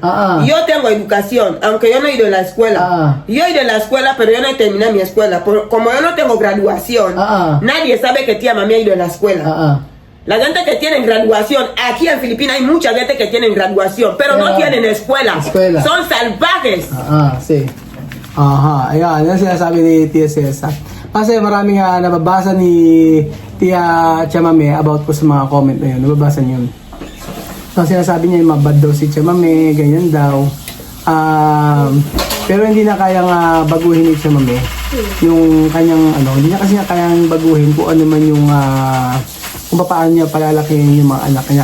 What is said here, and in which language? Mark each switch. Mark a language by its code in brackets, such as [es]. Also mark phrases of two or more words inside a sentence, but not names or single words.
[es] Yo tengo educación, aunque yo no he ido a la escuela. Yo he ido a la escuela, pero yo no he terminado mi escuela. Como yo no tengo graduación, nadie sabe que tía Mamé ha ido a la escuela. La gente que tiene graduación, aquí en Filipinas hay mucha gente que tiene graduación, pero no tienen escuela. Son salvajes. Sí. [tl] Aha, ayan, yan sinasabi ni Tia Cesa. Kasi marami nga nababasa ni Tia Chamame about po sa mga comment na yun. Nababasa niyo yun. So sinasabi niya yung mabad daw si Chamame, ganyan daw. Pero hindi na kayang baguhin ni Chamame yung kanyang hindi niya kasi na kayang baguhin kung ano man yung kung paano niya palalakihin yung mga anak niya.